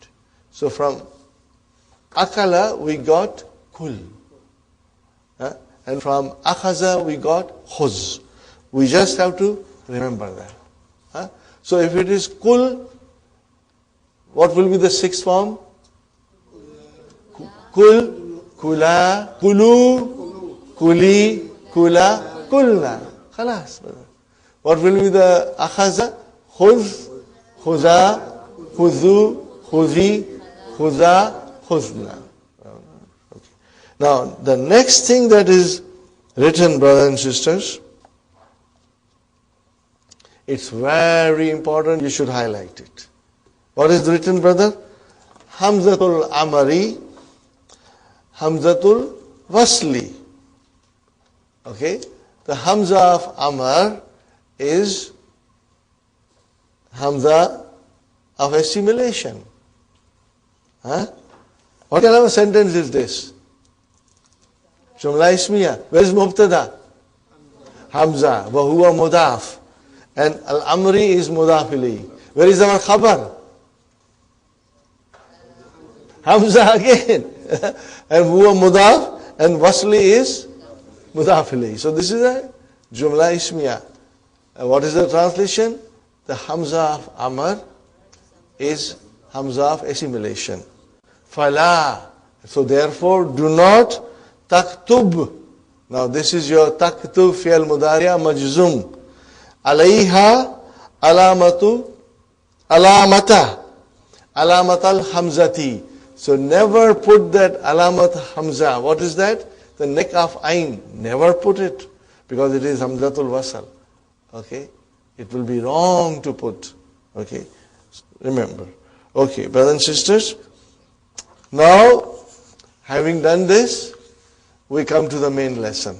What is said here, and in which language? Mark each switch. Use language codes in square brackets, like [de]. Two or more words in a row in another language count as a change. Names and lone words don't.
[en] So from akala we got kul. And from akhaza we got khuz. We just have to remember that. Huh? So if it is kul, what will be the sixth form? Kul, [ar] كلا، كلوا، كلي، كلا، كلن. [en] Khalas. What will be the akhaza? [ar] خذ، خذا، خذوا، خذي، خذا، خذن. [en] Okay. Now, the next thing that is written, brothers and sisters, it's very important, you should highlight it. What is written, brother? [ar] همزة الأمر، همزة الوصل. [en] Okay? The Hamza of Amar is Hamza of assimilation. Huh? What kind of a sentence is this? [ar] جملة اسمية. [en] Where is Mubtada? [ar] همزة. وهو مضاف. [en] And al-amri is [ar] مضاف إليه. [en] Where is our khabar? Hamza again. [ar] And هو مضاف. [en] And wasli is [ar] مضاف إليه. [en] So this is a [ar] جملة اسمية. [en] What is the translation? The Hamza of Amr is Hamza of assimilation. [ar] Fala. [en] So therefore, do not taktub. Now this is your [ar] تكتب فعل مضارع مجزوم. عليها علامة علامة. علامة الهمزة. [en] So never put that [ar] علامة همزة. [en] What is that? The neck of ain. Never put it. Because it is hamzatul wasal. Okay? It will be wrong to put. Okay? Remember. Okay, brothers and sisters. Now, having done this, we come to the main lesson.